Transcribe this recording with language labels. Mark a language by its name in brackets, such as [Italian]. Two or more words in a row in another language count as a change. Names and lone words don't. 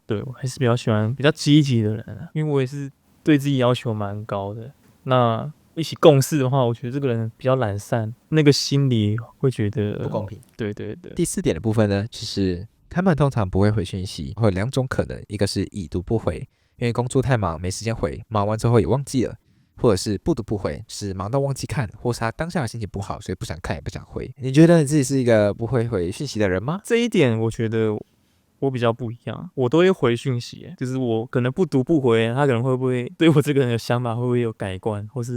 [Chinese] 對，我還是比較喜歡比較積極的人因為我也是對自己要求蠻高的。那一起共事的話，我覺得這個人比較懶散，那個心裡會覺得不公平。对对对。第四點的部分呢，就是他們通常不會回訊息，會有兩種可能，一個是已讀不回，因為工作太忙沒時間回，忙完之後也忘記了；或者是不讀不回，是忙到忘記看，或是他當下的心情不好，所以不想看也不想回。你覺得你自己是一個不會回訊息的人嗎？這一點我覺得我比較不一樣，我都會回訊息，就是我可能不讀不回，他可能会不會對我這個人的想法會不會有改觀，或是